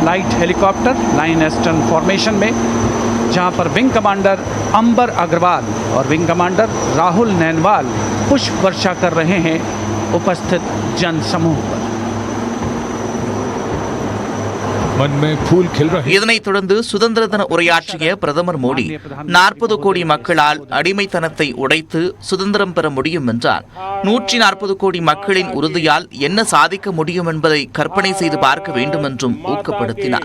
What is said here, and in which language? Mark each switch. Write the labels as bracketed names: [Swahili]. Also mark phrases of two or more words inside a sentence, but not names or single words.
[English] light helicopter line astern formation [Hindi] में जहां पर [English] wing commander [Hindi] अंबर अग्रवाल और [English] wing commander [Hindi] राहुल नैनवाल पुष्प वर्षा कर रहे हैं उपस्थित जन समूह पर. [Tamil] இதனைத் தொடர்ந்து சுதந்திர தின உரையாற்றிய பிரதமர் மோடி 40 கோடி மக்களால் அடிமைத்தனத்தை உடைத்து சுதந்திரம் பெற முடியும் என்றார். 140 கோடி மக்களின் உறுதியால் என்ன சாதிக்க முடியும் என்பதை கற்பனை செய்து பார்க்க வேண்டும் என்றும் ஊக்கப்படுத்தினார்.